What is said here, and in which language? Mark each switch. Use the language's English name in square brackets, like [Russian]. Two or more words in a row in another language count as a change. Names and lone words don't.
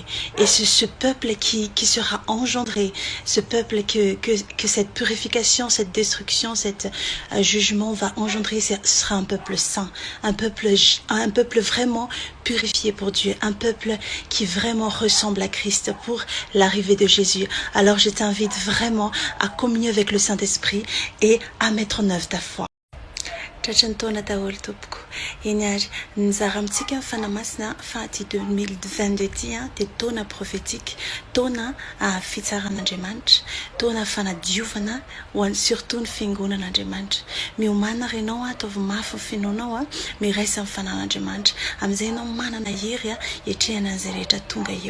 [French] Et c'est ce peuple qui sera engendré, ce peuple que cette purification, cette destruction, cet jugement va engendrer, ce sera un peuple saint, un peuple vraiment purifié pour Dieu, un peuple qui vraiment ressemble à Christ pour l'arrivée de Jésus. Alors je t'invite vraiment à communier avec le Saint-Esprit et à mettre en œuvre ta foi. [Malagasy] Tratrantaona daholo tompoko eny ary nizara amintsika ny fanamasina fa ty 2022 ty dia taona prophétique, taona fitsaran'Andriamanitra, taona fanadiovana ho an'ny surtout ny fiangonan'Andriamanitra. Miomana renao ataovy mafy ny fiainanao miraisa amin'ny fanan'Andriamanitra, amin'izay ianao manana hery hiatrehana an'izay rehetra tonga eo.